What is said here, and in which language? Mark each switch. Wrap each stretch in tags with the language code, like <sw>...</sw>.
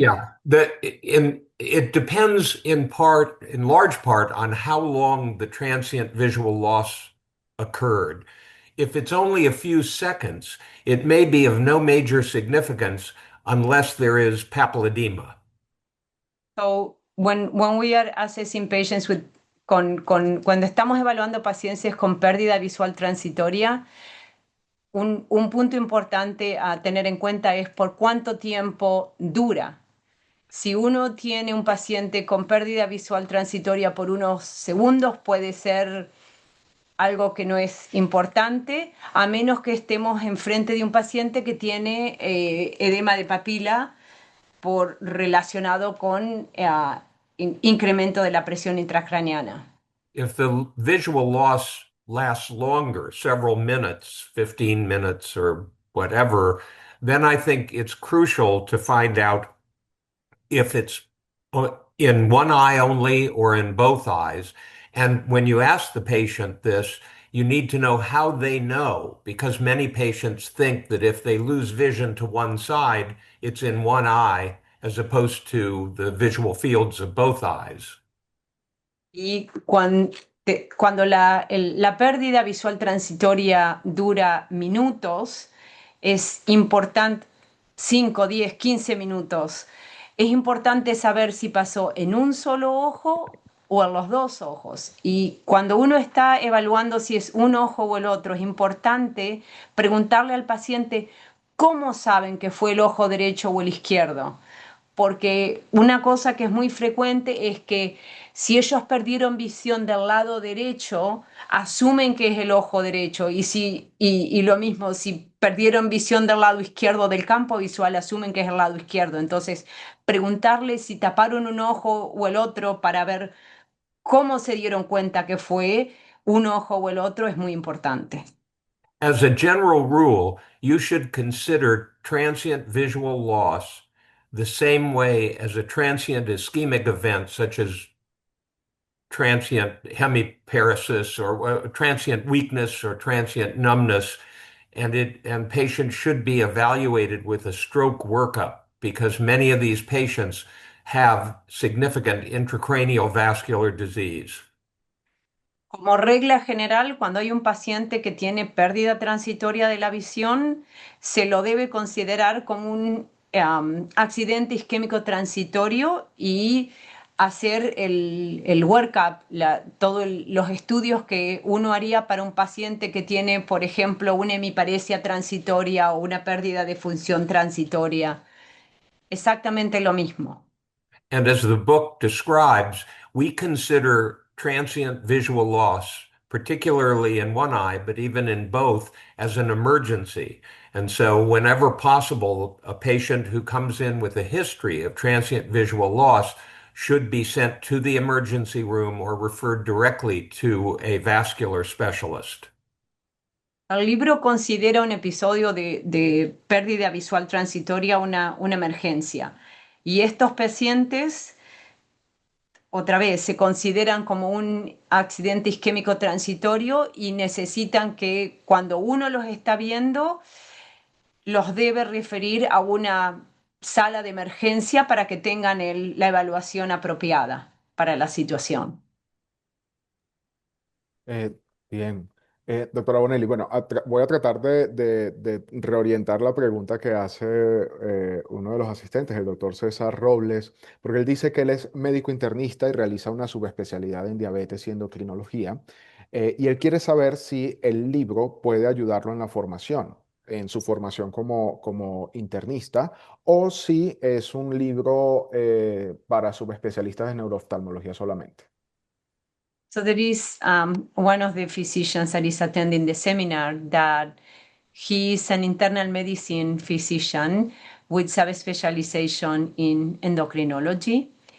<en>Yeah, it depends in large part, on how long the transient visual loss occurred. If it's only a few seconds, it may be of no major significance unless there is papilledema. So when we are assessing patients with</en> <es>cuando estamos evaluando pacientes con pérdida visual transitoria, un punto importante a tener en cuenta es por cuánto tiempo dura. Si uno tiene un paciente con pérdida visual transitoria por unos segundos, puede ser algo que no es importante, a menos que estemos enfrente de un paciente que tiene edema de papila relacionado con incremento de la presión intracraneana.</es> <en>If the visual loss lasts longer, several minutes, 15 minutes or whatever, then I think it's crucial to find out if it's in one eye only or in both eyes. And when you ask the patient this, you need to know how they know, because many patients think that if they lose vision to one side, it's in one eye as opposed to the visual fields of both eyes.</en> <es>Y cuando la pérdida visual transitoria dura minutos, es importante, 5, 10, 15 minutos, es importante saber si pasó en un solo ojo o en los dos ojos. Y cuando uno está evaluando si es un ojo o el otro, es importante preguntarle al paciente cómo saben que fue el ojo derecho o el izquierdo. Porque una cosa que es muy frecuente es que si ellos perdieron visión del lado derecho, asumen que es el ojo derecho, y lo mismo, si perdieron visión del lado izquierdo del campo visual, asumen que es el lado izquierdo. Entonces, preguntarle si taparon un ojo o el otro para ver cómo se dieron cuenta que fue un ojo o el otro es muy importante.</es> <en>As a general rule, you should consider transient visual loss the same way as a transient ischemic event, such as transient hemiparesis or transient weakness or transient numbness. And patients should be evaluated with a stroke workup, because many of these patients have significant intracranial vascular disease.</en> <es>Como regla general, cuando hay un paciente que tiene pérdida transitoria de la visión, se lo debe considerar como un accidente isquémico transitorio y hacer el workup, todos los estudios que uno haría para un paciente que tiene, por ejemplo, una hemiparesia transitoria o una pérdida de función transitoria. Exactamente lo mismo.</es> <en>And as the book describes, we consider transient visual loss, particularly in one eye, but even in both, as an emergency. And so, whenever possible, a patient who comes in with a history of transient visual loss should be sent to the emergency room or referred directly to a vascular specialist.</en> <es>El libro considera un episodio de pérdida visual transitoria una emergencia. Y estos pacientes, otra vez, se consideran como un accidente isquémico transitorio y necesitan que cuando uno los está viendo, los debe referir a una sala de emergencia para que tengan la evaluación apropiada para la situación. Eh, bien. Doctora Bonelli, bueno, voy a tratar de reorientar la pregunta que hace uno de los asistentes, el doctor César Robles, porque él dice que él es médico internista y realiza una subespecialidad en diabetes y endocrinología, y él quiere saber si el libro puede ayudarlo en la formación, en su formación como internista, o si es un libro para subespecialistas de neurooftalmología solamente.</es> <en>So there is one of the physicians that is attending the seminar that he is an internal medicine physician with subspecialization in endocrinology.</en>